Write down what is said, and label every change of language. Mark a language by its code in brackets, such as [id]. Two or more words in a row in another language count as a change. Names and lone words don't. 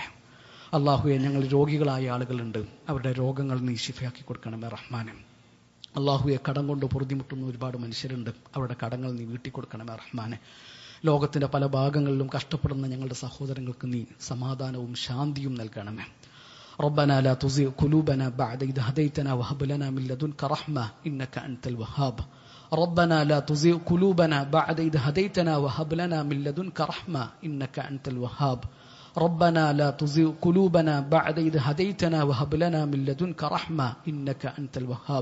[ml] അള്ളാഹുവെ, ഞങ്ങൾ രോഗികളായ ആളുകളുണ്ട്, അവരുടെ രോഗങ്ങൾ നീ ശിഫയാക്കി കൊടുക്കണമേ റഹ്മാനെ. അള്ളാഹുവെ, കടം കൊണ്ട് പൊറുതിമുട്ടുന്ന ഒരുപാട് മനുഷ്യരുണ്ട്, അവരുടെ കടങ്ങൾ നീ വീട്ടി കൊടുക്കണമേ റഹ്മാനെ. ലോകത്തിന്റെ പല ഭാഗങ്ങളിലും കഷ്ടപ്പെടുന്ന ഞങ്ങളുടെ സഹോദരങ്ങൾക്ക് നീ സമാധാനവും ശാന്തിയും നൽകണമേ. [ar] ربنا لا تزغ قلوبنا بعد إذ هديتنا وهب لنا من لدنك رحمة إنك أنت الوهاب. ربنا لا تزغ قلوبنا بعد إذ هديتنا وهب لنا من لدنك رحمة إنك أنت الوهاب. ربنا لا تزغ قلوبنا بعد إذ هديتنا وهب لنا من لدنك رحمة إنك أنت الوهاب.